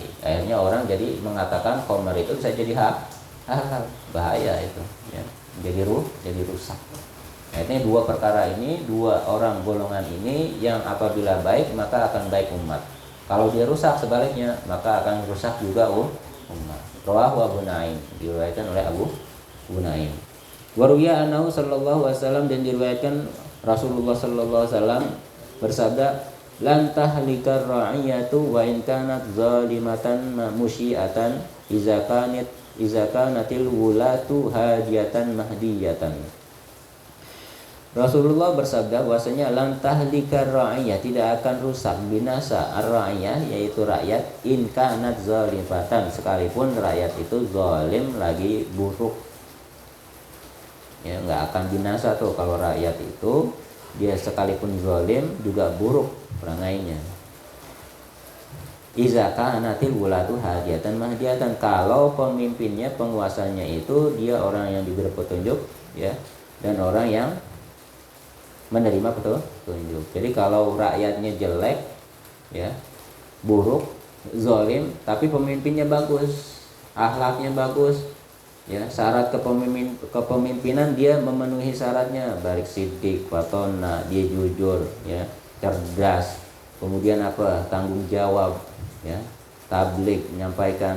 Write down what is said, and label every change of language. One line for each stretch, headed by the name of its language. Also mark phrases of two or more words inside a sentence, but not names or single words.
Indonesian: Akhirnya orang jadi mengatakan khamr itu bisa jadi halal, bahaya itu, ya, jadi rusak. Akhirnya dua perkara ini, dua orang golongan ini yang apabila baik maka akan baik umat. Kalau dia rusak sebaliknya maka akan rusak juga umat.
Arabic: رواه أبو نعيم,
Indonesian: diriwayatkan oleh Abu Nuaim.
Arabic: وروي أنه صلى الله عليه وسلم,
Indonesian: dan diriwayatkan Rasulullah
Arabic: صلى الله عليه وسلم bersabda, لن تهلك الرعية وإن كانت ظالمة مسيئة إذا كانت الولاة هادية مهدية.
Indonesian: Rasulullah bersabda bahwasanya
Arabic: لن تهلك الرعية,
Indonesian: tidak akan rusak binasa ar-ra'iyah, yaitu rakyat,
Arabic: إن كانت ظالمة,
Indonesian: sekalipun rakyat itu zalim, lagi buruk, ya, nggak akan binasa tuh kalau rakyat itu dia sekalipun zalim juga buruk perangainya.
Arabic: إذا كانت الولاة هادية مهدية,
Indonesian: kalau pemimpinnya, penguasanya itu dia orang yang diberi petunjuk, ya, dan orang yang menerima petunjuk. Jadi kalau rakyatnya jelek, ya, buruk, zalim, tapi pemimpinnya bagus, akhlaknya bagus, ya, syarat kepemimpinan dia memenuhi syaratnya, baik sidik, fatona, dia jujur, ya, cerdas, kemudian apa, tanggung jawab, ya, tablik, menyampaikan.